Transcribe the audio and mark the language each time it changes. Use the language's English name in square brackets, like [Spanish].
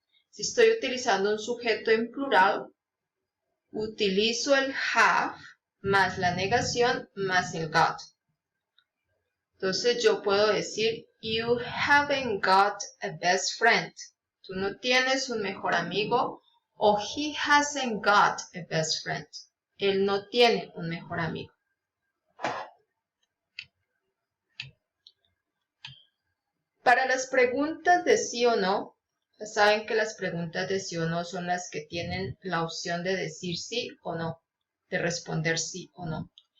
[Spanish] Si estoy utilizando un sujeto en plural, utilizo el have más la negación más el got. Entonces yo puedo decir, [English] you haven't got a best friend. [Spanish] Tú no tienes un mejor amigo. [English] O he hasn't got a best friend. [Spanish] Él no tiene un mejor amigo. Para las preguntas de sí o no, ya saben que las preguntas de sí o no son las que tienen la opción de decir sí o no, de responder sí o no.